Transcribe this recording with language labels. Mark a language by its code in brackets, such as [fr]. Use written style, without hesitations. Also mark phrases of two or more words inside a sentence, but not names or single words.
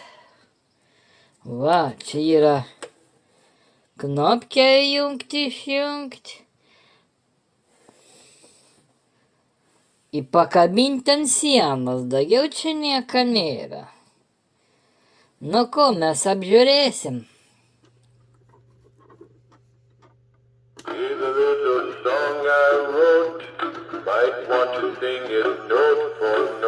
[lt] Va, čia yra knopkę įjungti, išjungti. Ir pakabinti ant sienos, daugiau čia nieko nėra. Nu ko, mes apžiūrėsim. [en] Here's a little song I wrote, might want to sing it note for